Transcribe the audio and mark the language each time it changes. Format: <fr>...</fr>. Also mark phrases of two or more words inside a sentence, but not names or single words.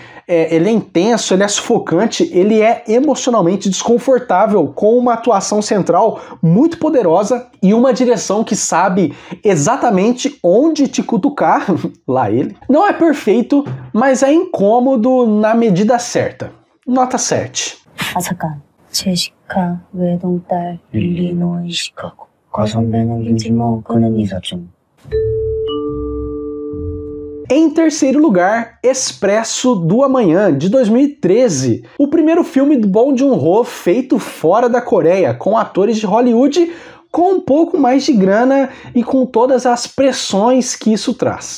<pt>Ele é intenso, ele é sufocante, ele é emocionalmente desconfortável, com uma atuação central muito poderosa e uma direção que sabe exatamente onde te cutucar, lá ele. Não é perfeito, mas é incômodo na medida certa. Nota 7.</pt> <ko>아삭한 제시카 외동딸 일리노이 시카고 과선배는 김치모 그는 이사중.</ko> <pt>Em terceiro lugar, Expresso do Amanhã, de 2013. O primeiro filme do Bong Joon-ho feito fora da Coreia, com atores de Hollywood com um pouco mais de grana e com todas as pressões que isso traz.</pt>